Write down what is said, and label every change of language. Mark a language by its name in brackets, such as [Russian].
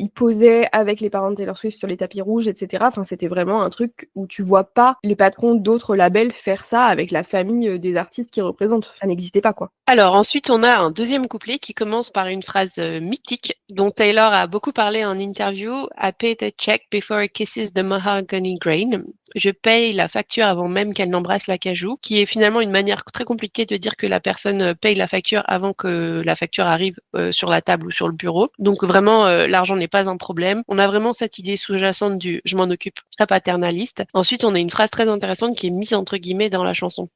[French] Il posait avec les parents de Taylor Swift sur les tapis rouges, etc. Enfin c'était vraiment un truc où tu vois pas les patrons d'autres labels faire ça avec la famille des artistes qu'ils représentent. Ça n'existait pas quoi. Alors ensuite, on a un deuxième couplet qui commence par une phrase mythique dont Taylor a beaucoup parlé en interview. [English] I pay the check before it kisses the mahogany grain. [French] Je paye la facture avant même qu'elle n'embrasse l'acajou, qui est finalement une manière très compliquée de dire que la personne paye la facture avant que la facture arrive sur la table ou sur le bureau. Donc vraiment, l'argent n'est pas un problème. On a vraiment cette idée sous-jacente du « je m'en occupe » très paternaliste. Ensuite, on a une phrase très intéressante qui est mise entre guillemets dans la chanson.